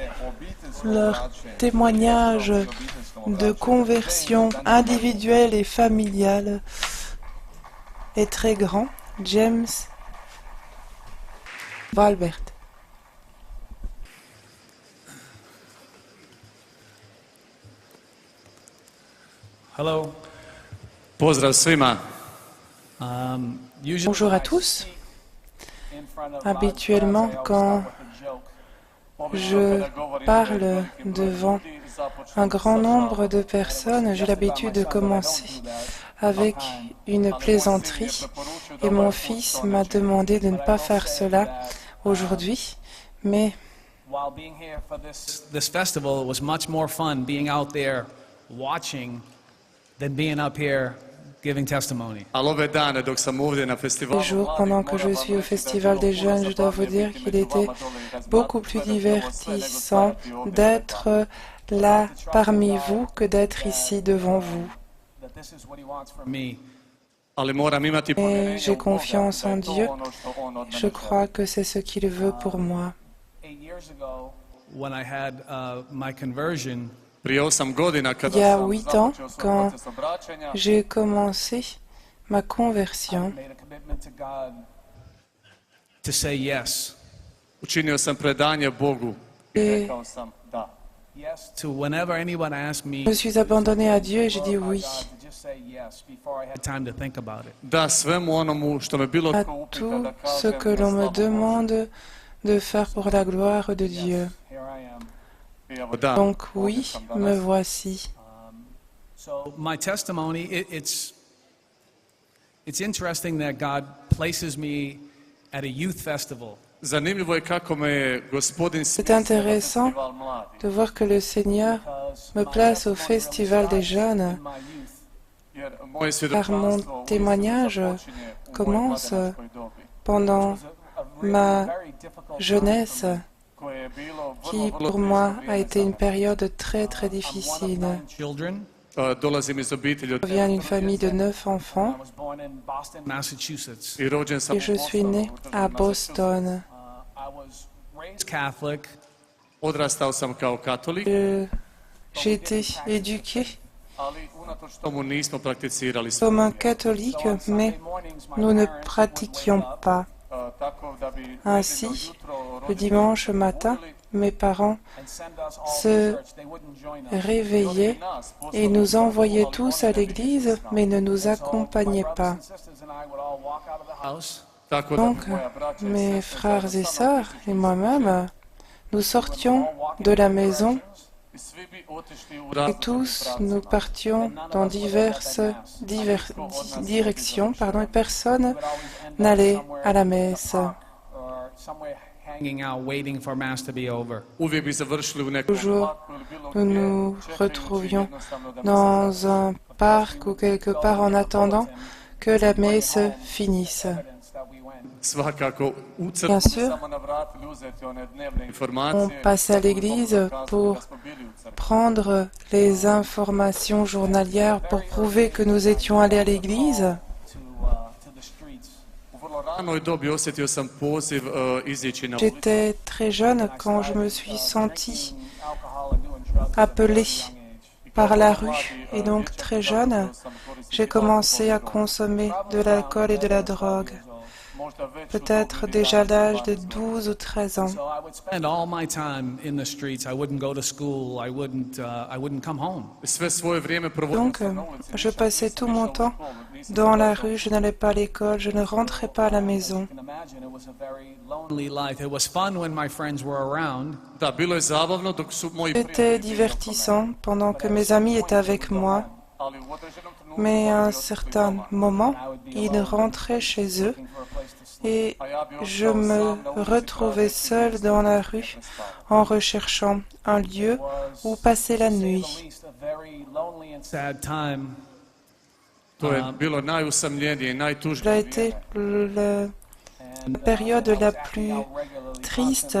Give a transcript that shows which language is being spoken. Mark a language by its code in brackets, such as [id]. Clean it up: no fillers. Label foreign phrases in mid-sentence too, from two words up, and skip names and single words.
[fr] Leur témoignage de conversion individuelle et familiale est très grand. James Valbert. [en] Hello. [hr] Pozdrav svima. [fr] Bonjour à tous. Habituellement, quand je parle devant un grand nombre de personnes, j'ai l'habitude de commencer avec une plaisanterie et mon fils m'a demandé de ne pas faire cela aujourd'hui, mais [en] This festival was much more fun being out there watching than being up here giving testimony. [hr] Ali ove dane dok sam ovdje na [fr] les [hr] festivalu [fr] jours pendant que je suis au Festival des Jeunes, je dois vous dire qu'il était beaucoup plus divertissant d'être là parmi vous que d'être ici devant vous. Me, [hr] ali moram imati [fr] Et j'ai [hr] povjerenje u Boga [fr] confiance [hr] da [fr] en [hr] je to [fr] Dieu. [hr] ono što on od [fr] Je [hr] mene [fr] crois [hr] želi. [fr] que c'est ce qu'il veut pour moi. [en] when I had my conversion, [hr] Prije 8 godina [fr] Il [hr] kada [fr] y a [hr] sam [fr] 8 ans, [hr] započeo svoj [fr] quand [hr] proces obraćanja, [fr] j'ai commencé ma conversion, [en] made a commitment to God to say yes. [hr] učinio sam predanje Bogu i [fr] Et- [hr] rekao sam da. [en] Yes to whenever anyone asked me [fr] je me suis abandonnée à Dieu et j'ai dit oui [en] to just say yes before I had time to think about it. [hr] Da svemu onomu što me bilo [fr] à [hr] tko upita [fr] tout [hr] da [fr] ce [hr] kažem [fr] que [hr] na [fr] l'on me [hr] slavu Božju. [fr] demande de faire pour la gloire de Dieu. [en] Here I am. [hr] I evo da, [fr] Donc [hr] ovdje [fr] oui, [hr] sam [fr] me [hr] danas. [fr] voici. [en] So my testimony, it's interesting that God places me at a youth festival. [hr] Zanimljivo je kako me je Gospodin [fr] C'est [hr] smjestio na [fr] intéressant [hr] festival mladih, [fr] de voir que le Seigneur me place au Festival des Jeunes, [hr] jer moje [fr] car mon [hr] svjedočanstvo [fr] témoignage [hr] započinje u [fr] commence [hr] mojoj mladenačkoj dobi, [fr] pendant ma jeunesse, [hr] koje je bilo [fr] qui [hr] vrlo [fr] pour [hr] teško [fr] moi a [hr] vrijeme [fr] été [hr] za [fr] une [hr] mene. [fr] période très très difficile. [en] Children. [hr] Dolazim iz obitelji od [fr] Je viens d'une 9 famille de [hr] djece [fr] 9 enfants [en] I was born in Boston, Massachusetts. [hr] i rođen sam [fr] et [hr] u [fr] je suis [hr] Bostonu, [fr] né [hr] u državi [fr] à [hr] Massachusetts. [fr] Boston. [en] I was raised Catholic. [hr] Odrastao sam kao katolik, [fr] J'ai été éduqué [hr] ali unatoč tomu nismo prakticirali [fr] comme un [hr] spovedanje. [fr] catholique, mais nous ne pratiquions pas. [hr] Tako da bi nedjeljno [fr] Ainsi, [hr] jutro [fr] le [hr] roditelji [fr] dimanche matin, [hr] budili [fr] mes parents [en] and send us all [hr] se [en] to church. They wouldn't join us. [fr] réveillaient [hr] i nas, [fr] et [hr] poslali [fr] nous [hr] u crkvu, [fr] envoyaient [hr] ali [fr] tous [hr] oni [fr] à [hr] ne bi išli [fr] l'église, [hr] s nama. [fr] mais ne nous [en] So my [fr] accompagnaient [en] brothers [fr] pas. [en] and sisters and I would all walk out of the house. [hr] Tako da [fr] Donc, [hr] bi moja braća i [fr] mes [hr] sestre [fr] frères [hr] zajedno [fr] et [hr] sa mnom [fr] sœurs [hr] otišli [fr] et [hr] u [fr] moi-même, nous sortions de la maison [hr] i svi bi otišli u [fr] et [hr] različitim [fr] tous nous [hr] pravcima. [fr] partions dans diverses directions, et personne n'allait à la messe. [en] Or somewhere hanging out, waiting for mass to be over. [hr] Uvijek bi završili u nekom [fr] Toujours, [hr] parku ili bilo [fr] nous [hr] gdje, [fr] nous [hr] čekajući [fr] retrouvions [hr] jednostavno da misa [fr] dans [hr] završi. [fr] un parc ou quelque part en attendant que la messe finisse. [en] Evidence that we went. [hr] Svakako, u crkvu [fr] Bien [hr] bi [fr] sûr, [hr] samo navratili uzeti one dnevne [fr] on [hr] informacije. [fr] passe à l'église [hr] Pokazali [fr] pour [hr] da smo bili u crkvi. [fr] prendre les informations journalières pour prouver que nous étions allés à l'église. [en] To the streets. [hr] U vrlo ranoj dobi osjetio sam poziv izići na ulicu. [fr] J'étais très jeune quand je me suis senti [en] Alcohol and doing drugs [fr] appelée [en] at a young age. [fr] par la rue et donc très jeune, j'ai commencé à consommer de l'alcool et de la drogue, peut-être déjà à l'âge de 12 ou 13 ans. [en] So I would spend all my time in the streets. I wouldn't go to school. I wouldn't come home. [hr] Sve svoje vrijeme provodio [fr] Donc, [hr] sam na ulici. [fr] je passais tout mon temps dans la rue, je n'allais pas à l'école, je ne rentrais pas à la maison. [en] You can imagine it was a very lonely life. It was fun when my friends were around, [hr] Da, bilo je zabavno dok su moji [fr] C'était [hr] prijatelji [fr] divertissant pendant que mes amis étaient avec moi, [hr] ali u određenom trenutku [fr] mais à [hr] oni [fr] un [hr] otišli [fr] certain [hr] doma. [fr] moment, ils rentraient chez eux [en] looking for a place to sleep. [fr] et je me retrouvais seule dans la rue en recherchant un lieu où passer la [en] To say [fr] nuit. [en] the least, a very lonely and sad time. [hr] To je bilo najusamljenije i [fr] Cela a [hr] najtužnije [fr] été [hr] vrijeme. [fr] la période la plus triste.